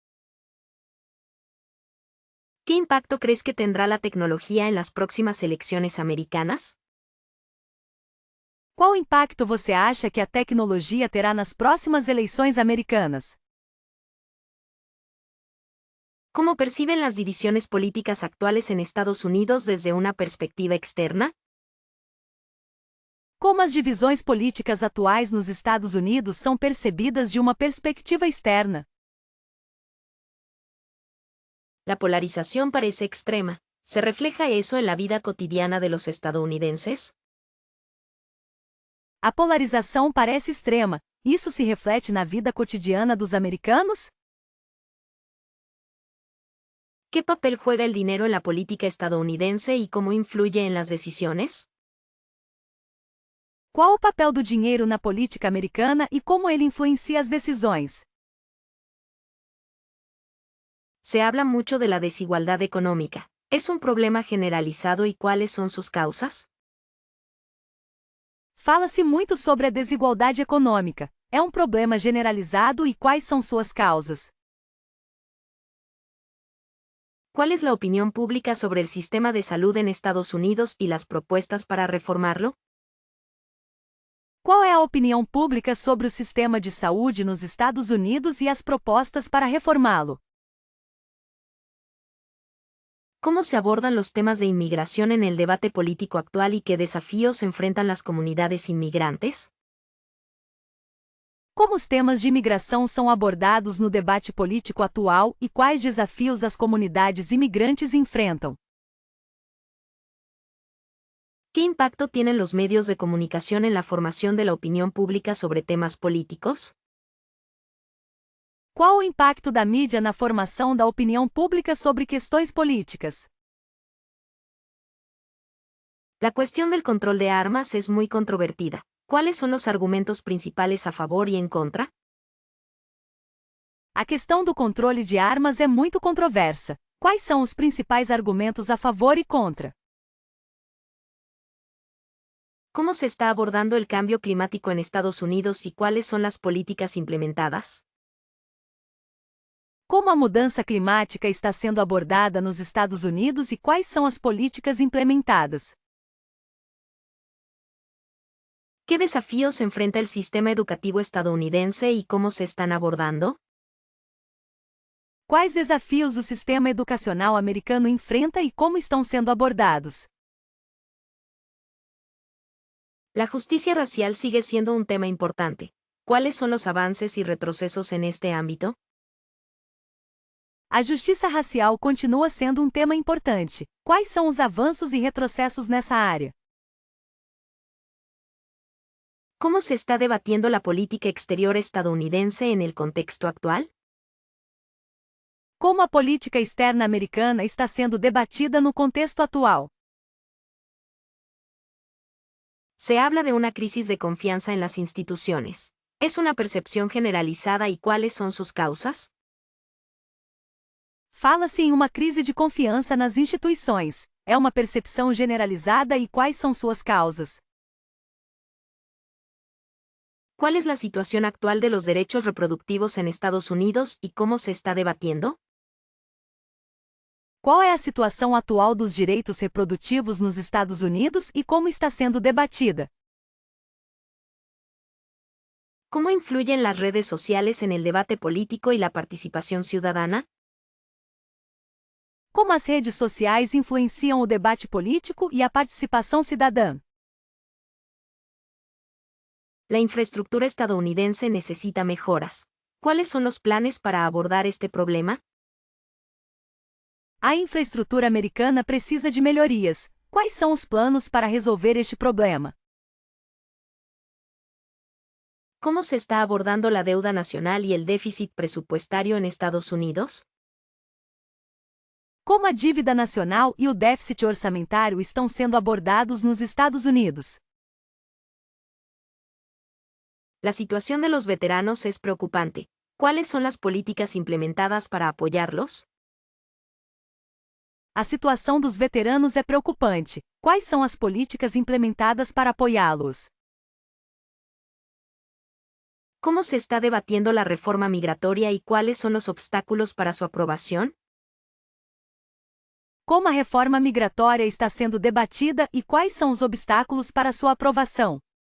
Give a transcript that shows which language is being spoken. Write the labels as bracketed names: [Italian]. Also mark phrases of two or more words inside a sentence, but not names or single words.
[Spanish] ¿Qué impacto crees que tendrá la tecnología en las próximas elecciones americanas? [Portuguese] Qual impacto você acha que a tecnologia terá nas próximas eleições americanas? [Spanish] ¿Cómo perciben las divisiones políticas actuales en Estados Unidos desde una perspectiva externa? [Portuguese] Como as divisões políticas atuais nos Estados Unidos são percebidas de uma perspectiva externa? [Spanish] La polarización parece extrema. ¿Se refleja eso en la vida cotidiana de los estadounidenses? [Portuguese] A polarização parece extrema. Isso se reflete na vida cotidiana dos americanos? [Spanish] ¿Qué papel juega el dinero en la política estadounidense y cómo influye en las decisiones? [Portuguese] Qual o papel do dinheiro na política americana e como ele influencia as decisões? [Spanish] Se habla mucho de la desigualdad económica. ¿Es un problema generalizado y cuáles son sus causas? [Portuguese] Fala-se muito sobre a desigualdade econômica. É um problema generalizado e quais são suas causas? [Spanish] ¿Cuál es la opinión pública sobre el sistema de salud en Estados Unidos y las propuestas para reformarlo? [Portuguese] Qual é a opinião pública sobre o sistema de saúde nos Estados Unidos e as propostas para reformá-lo? [Spanish] ¿Cómo se abordan los temas de inmigración en el debate político actual y qué desafíos enfrentan las comunidades inmigrantes? [Portuguese] Como os temas de imigração são abordados no debate político atual e quais desafios as comunidades imigrantes enfrentam? [Spanish] ¿Qué impacto tienen los medios de comunicación en la formación de la opinión pública sobre temas políticos? [Portuguese] Qual o impacto da mídia na formação da opinião pública sobre questões políticas? [Spanish] La cuestión del control de armas es muy controvertida. ¿Cuáles son los argumentos principales a favor y en contra? [Portuguese] A questão do controle de armas é muito controversa. Quais são os principais argumentos a favor e contra? [Spanish] ¿Cómo se está abordando el cambio climático en Estados Unidos y cuáles son las políticas implementadas? [Portuguese] Como a mudança climática está sendo abordada nos Estados Unidos e quais são as políticas implementadas? [Spanish] ¿Qué desafíos enfrenta el sistema educativo estadounidense y cómo se están abordando? [Portuguese] Quais desafios o sistema educacional americano enfrenta e como estão sendo abordados? [Spanish] La justicia racial sigue siendo un tema importante. ¿Cuáles son los avances y retrocesos en este ámbito? [Portuguese] A justiça racial continua sendo um tema importante. Quais são os avanços e retrocessos nessa área? [Spanish] ¿Cómo se está debatiendo la política exterior estadounidense en el contexto actual? [Portuguese] Como a política externa americana está sendo debatida no contexto atual? [Spanish] Se habla de una crisis de confianza en las instituciones. ¿Es una percepción generalizada y cuáles son sus causas? [Portuguese] Fala-se em uma crise de confiança nas instituições. É uma percepção generalizada e quais são suas causas? [Spanish] ¿Cuál es la situación actual de los derechos reproductivos en Estados Unidos y cómo se está debatiendo? [Portuguese] Qual é a situação atual dos direitos reprodutivos nos Estados Unidos e como está sendo debatida? [Spanish] ¿Cómo influyen las redes sociales en el debate político y la participación ciudadana? [Portuguese] Como as redes sociais influenciam o debate político e a participação cidadã? [Spanish] La infraestructura estadounidense necesita mejoras. ¿Cuáles son los planes para abordar este problema? [Portuguese] A infraestrutura americana precisa de melhorias. Quais são os planos para resolver este problema? [Spanish] ¿Cómo se está abordando la deuda nacional y el déficit presupuestario en Estados Unidos? [Portuguese] Como a dívida nacional e o déficit orçamentário estão sendo abordados nos Estados Unidos? [Spanish] La situación de los veteranos es preocupante. ¿Cuáles son las políticas implementadas para apoyarlos? [Portuguese] A situação dos veteranos é preocupante. Quais são as políticas implementadas para apoiá-los? [Spanish] ¿Cómo se está debatiendo la reforma migratoria y cuáles son los obstáculos para su aprobación? [Portuguese] Como a reforma migratória está sendo debatida e quais são os obstáculos para sua aprovação?